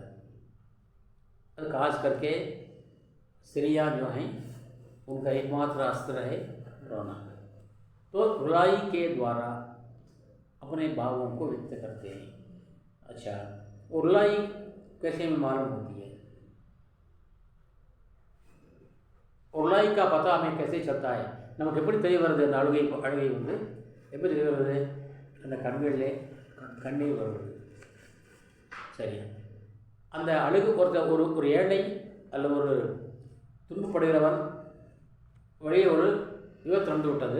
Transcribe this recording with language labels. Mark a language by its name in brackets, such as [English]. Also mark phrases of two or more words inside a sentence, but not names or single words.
[Hindi] खास करके स्त्रियाँ जो हैं उनका एकमात्र अस्त्र है रोना. तो रुलाई के द्वारा अपने भावों को व्यक्त करते हैं. अच्छा, रुलाई कैसे में मालूम होती है? रुलाई का पता हमें कैसे चलता है? [Tamil] நமக்கு எப்படி தெரிய வருது? அந்த அழுகை வந்து எப்படி தெரிய வருது? அந்த கண்களிலே கண்ணீர் வருவது. சரி, அந்த அழுகு ஒரு ஏழை அல்ல ஒரு துன்பப்படுகிறவன் வழியே ஒரு விபத்து நடந்து விட்டது.